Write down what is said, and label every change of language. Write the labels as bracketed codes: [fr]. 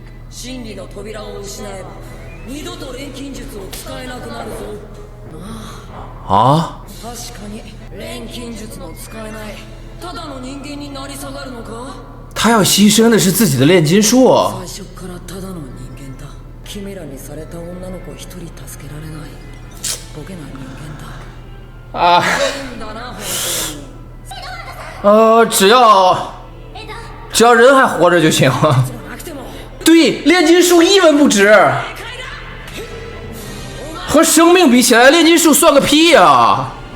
[ja] 真理の扉を失えば二度と錬金術を使えなくなるぞ。ああ、確かに錬金術も使えないただの人間になり下がるのか。 [zh] 他要牺牲的是自己的炼金术。 [ja] 最初からただの人間だ。キメラにされた女の子一人助けられないボケな人間だ。 [zh] 啊，只要人还活着就行了。对，炼金术一文不值，和生命比起来，炼金术算个屁呀！